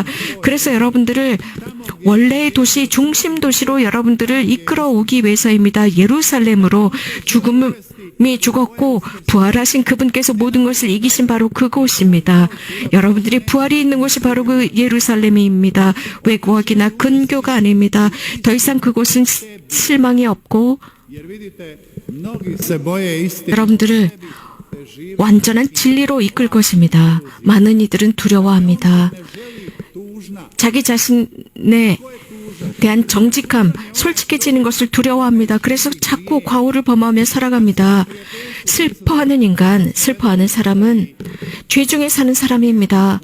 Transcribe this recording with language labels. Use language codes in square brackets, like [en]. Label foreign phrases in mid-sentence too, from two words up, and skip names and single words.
[ko] 그래서 여러분들을 원래의 도시, 중심 도시로 여러분들을 이끌어 오기 위해서입니다. 예루살렘으로 죽음이 죽었고 부활하신 그분께서 모든 것을 이기신 바로 그곳입니다. 여러분들이 부활이 있는 곳이 바로 그 예루살렘입니다. 외국이나 근교가 아닙니다. 더 이상 그곳은 실망이 없고 [hr] jer vidite mnogi se boje istine [ko] 여러분들을 완전한 진리로 이끌 것입니다. 많은 이들은 두려워합니다. 자기 자신에 대한 정직함, 솔직해지는 것을 두려워합니다. 그래서 자꾸 과오를 범하며 살아갑니다. 슬퍼하는 인간, 슬퍼하는 사람은 죄 중에 사는 사람입니다.